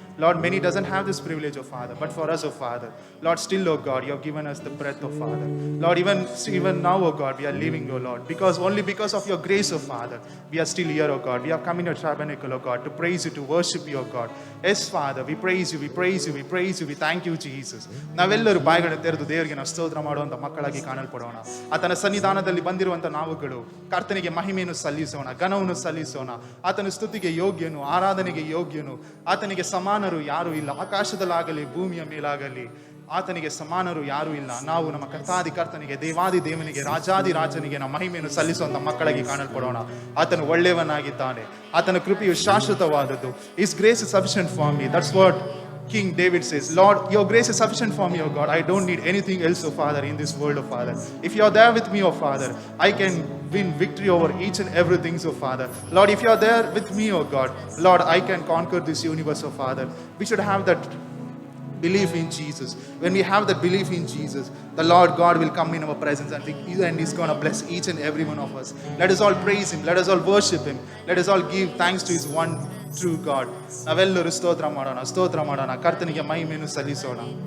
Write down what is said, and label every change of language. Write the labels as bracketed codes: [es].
[en] Lord, many doesn't have this privilege, O Father, but for us, O Father. Lord, still, O God, you have given us the breath, O Father. Lord, even now, O God, we are living, O Lord, only because of your grace, O Father, we are still here, O God. We have come in your tabernacle, O God, to praise you, to worship you, O God. Yes, Father, we praise you, we praise you, we praise you, we thank you, Jesus. [kn] ನಾವೆಲ್ಲರೂ ಬಾಯಿಗಳನ್ನು ತೆರೆದು ದೇವರಿಗೆ ನಾವು ಸ್ತೋತ್ರ ಮಾಡುವಂತ ಮಕ್ಕಳಾಗಿ ಕಾಣಲ್ಪಡೋಣ. ಆತನ ಸನ್ನಿಧಾನದಲ್ಲಿ ಬಂದಿರುವಂತ ನಾವುಗಳು ಕರ್ತನಿಗೆ ಮಹಿಮೆಯನ್ನು ಸಲ್ಲಿಸೋಣ, ಘನವನ್ನು ಸಲ್ಲಿಸೋಣ. ಆತನ ಸ್ತುತಿಗೆ ಯೋಗ್ಯನು, ಆರಾಧನೆಗೆ ಯೋಗ್ಯನು. ಆತನಿಗೆ ಸಮಾನರು ಯಾರೂ ಇಲ್ಲ. ಆಕಾಶದಲ್ಲಾಗಲಿ ಭೂಮಿಯ ಮೇಲಾಗಲಿ ಆತನಿಗೆ ಸಮಾನರು ಯಾರೂ ಇಲ್ಲ. ನಾವು ನಮ್ಮ ಕರ್ತನಿಗೆ ದೇವಾದಿ ದೇವನಿಗೆ ರಾಜಾದಿ ರಾಜನಿಗೆ ನಾವು ಮಹಿಮೆಯನ್ನು ಸಲ್ಲಿಸುವಂತ ಮಕ್ಕಳಾಗಿ ಕಾಣಲ್ಪಡೋಣ. ಆತನು ಒಳ್ಳೆಯವನಾಗಿದ್ದಾನೆ. ಆತನ ಕೃಪೆಯು ಶಾಶ್ವತವಾದದ್ದು. [en] His grace is sufficient for me. That's what King David says. Lord, your grace is sufficient for me, O God. I don't need anything else, O Father, in this world, O Father. If you are there with me, O Father, I can win victory over each and everything, O Father. Lord, if you are there with me, O God, Lord, I can conquer this universe, O Father. We should have that belief in Jesus. When we have that belief in Jesus, the Lord God will come in our presence and He's going to bless each and every one of us. Let us all praise him. Let us all worship him. Let us all give thanks to his one true God. [kn] ನಾವೆಲ್ಲರೂ ಸ್ತೋತ್ರ ಮಾಡೋಣ, ಕರ್ತನಿಗೆ ಮಹಿಮೆಯನ್ನು ಸಲ್ಲಿಸೋಣ.